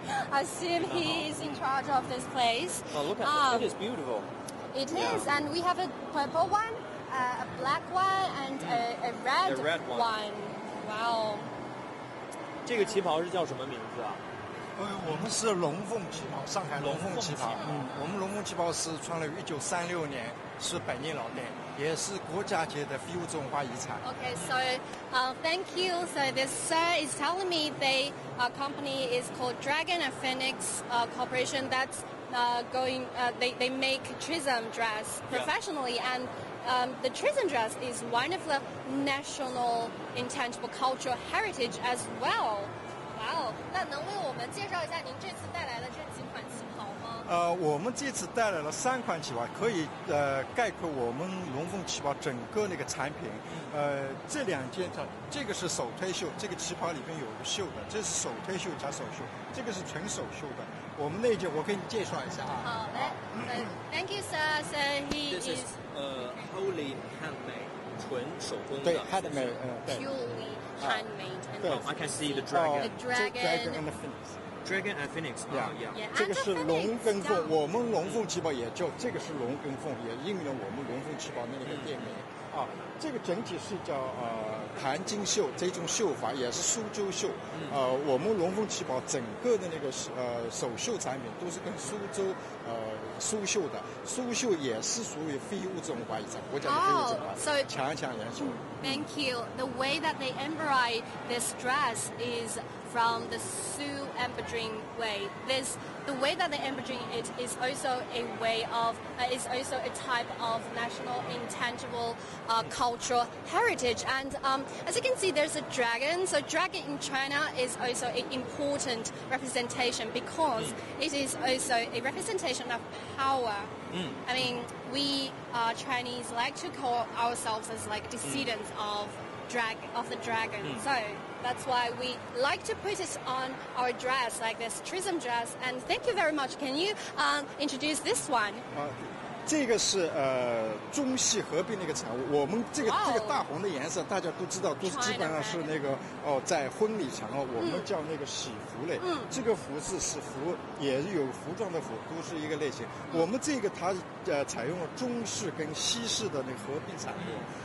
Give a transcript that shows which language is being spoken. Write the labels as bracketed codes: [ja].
[en] I assume he is in charge of this place. Oh, look at it. It is beautiful. It is, and we have a purple one, a black one, and a red one. Wow. [zh] 这个旗袍是叫什么名字啊？我们是龙凤旗袍，上海龙凤旗袍。我们龙凤旗袍是创立于1936年，是百年老店，也是国家级的非物质文化遗产。 [en] Okay, so thank you. So this sir is telling me the company is called Dragon and Phoenix Corporation. That's they make Trism dress professionally, and the Trism dress is one of the national intangible cultural heritage as well. Wow. [zh] 那能为我们介绍一下您这次带来的这几款旗袍吗？我们这次带来了3款旗袍，可以概括我们龙凤旗袍整个那个产品。这2件，这个是手推绣，这个旗袍里边有个绣的，这是手推绣加手绣，这个是纯手绣的。我们那件我给你介绍一下啊。好嘞。 [en] Thank you, sir. So he This is wholly handmade. [zh] 纯手工的。对 handmade， [en] purely handmade. Yeah. I can see the dragon. The dragon and the phoenix. Dragon and phoenix. Yeah. [zh] 这个是龙跟凤，我们龙凤旗袍也就这个是龙跟凤，也应了我们龙凤旗袍的那个店名啊。这个整体是叫盘金绣这种绣法，也是苏州绣。我们龙凤旗袍整个的那个手绣产品都是跟苏州苏绣的，苏绣也是属于非物质文化遗产，国家的非物质文化，强元素。 [en] Thank you. The way that they embroider this dress is from the Sioux embroidering way. The way that they embroider it is also a way of is also a type of national intangible cultural heritage. And as you can see, there's a dragon. So dragon in China is also an important representation because it is also a representation of power. I mean, we Chinese like to call ourselves as like descendants of the dragon. So that's why we like to put it on our dress, like this trism dress. And thank you very much. Can you introduce this one? [zh] 这个是中西合并的一个产物。我们这个大红的颜色，大家都知道，都是基本上是那个在婚礼场合我们叫那个喜服类。这个服饰是服，也有服装的服，都是一个类型。我们这个它采用了中式跟西式的那个合并产物。